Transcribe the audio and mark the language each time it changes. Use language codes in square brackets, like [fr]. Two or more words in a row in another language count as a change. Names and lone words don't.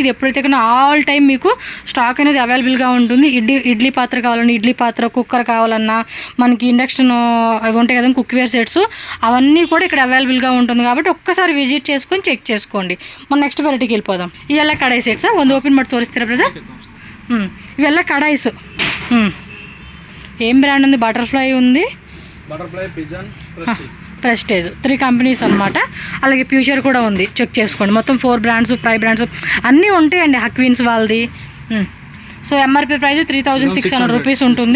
[te] ఇది ఎప్పుడైతే కన్నా [en] all time [te] మీకు స్టాక్ అనేది అవైలబుల్గా ఉంటుంది. ఇడ్లీ పాత్ర కావాలన్నా ఇడ్లీ పాత్ర, కుక్కర్ కావాలన్నా మనకి ఇండక్షన్ అవి ఉంటాయి కదండి, [en] cookware sets, [te] అవన్నీ కూడా ఇక్కడ అవైలబుల్గా ఉంటుంది. కాబట్టి ఒక్కసారి విజిట్ చేసుకొని చెక్ చేసుకోండి. మనం నెక్స్ట్ వెరైటీకి వెళ్ళిపోదాం. ఇವೆಲ್ಲ కడాయి సెట్సా? [kn] ಒಂದು ఓపెన్ ಮಾಡಿ ತೋರಿಸ್ತೀರಾ బ్రదర్? [te] ఇವೆಲ್ಲ కడాయిస్. ఏం బ్రాండ్ ఉంది? బటర్ఫ్లై ఉంది, ప్రెస్టేజ్, 3 కంపెనీస్ అనమాట. అలాగే ఫ్యూచర్ కూడా ఉంది, చెక్ చేసుకోండి. మొత్తం 4 బ్రాండ్స్, 5 బ్రాండ్స్ అన్నీ ఉంటాయండి. హక్విన్స్ వాళ్ళది. [en] so MRP price [te] 3600 రూపీస్ ఉంటుంది.